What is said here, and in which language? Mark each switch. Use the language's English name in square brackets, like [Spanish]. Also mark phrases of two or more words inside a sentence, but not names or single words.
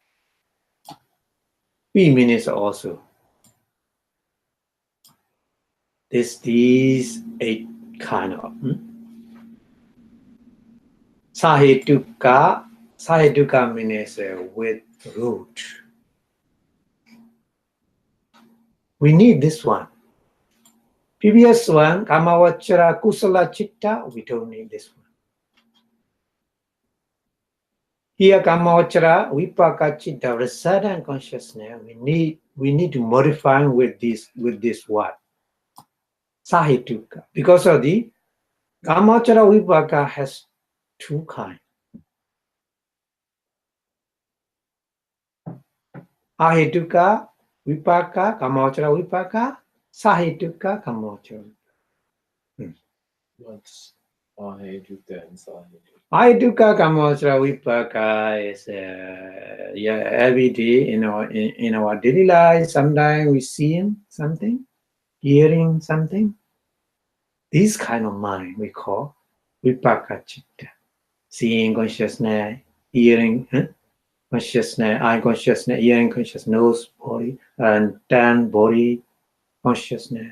[English] B means also. These 8 kind of. Sahetuka means with root. We need this one. Previous one, [Pali] kamavachara kusala chitta, [English] we don't need this one. Here, [Pali] kamavachara vipaka chitta, rasada [English] and consciousness. We need to modify with this word. Sahetuka. Because of the [Pali] kamavachara vipaka [English] has 2 kinds. [Pali] Ahetuka vipaka, kamavachara vipaka, sahetuka kamavachara. [English] What's ahetuka and sahetuka? [Pali] Ahetuka kamavachara vipaka [English] is every day in our daily life. Sometimes we see something, hearing something. This kind of mind we call [Pali] vipaka chitta. [English] Seeing consciousness, hearing. consciousness, eye consciousness, ear consciousness, nose, body, and then body consciousness.